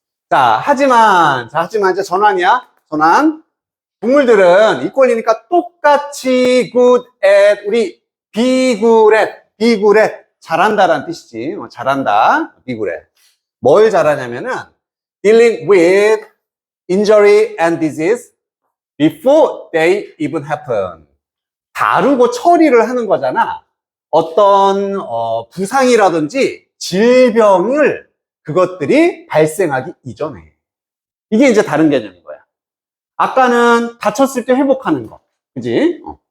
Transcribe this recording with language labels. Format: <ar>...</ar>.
<ko>자, 하지만 이제 전환이야. 전환. 동물들은 이꼴이니까 똑같이 good at, 우리</ko> <en>be good at.</en> <ko>잘한다라는 뜻이지. 잘한다. be good at. 뭘 잘하냐면은</ko> <en>dealing with injury and disease before they even happen.</en> <ko>다루고 처리를 하는 거잖아. 어떤 부상이라든지 질병을 그것들이 발생하기 이전에. 이게 이제 다른 개념인 거야. 아까는 다쳤을 때 회복하는 거. 그지?</ko>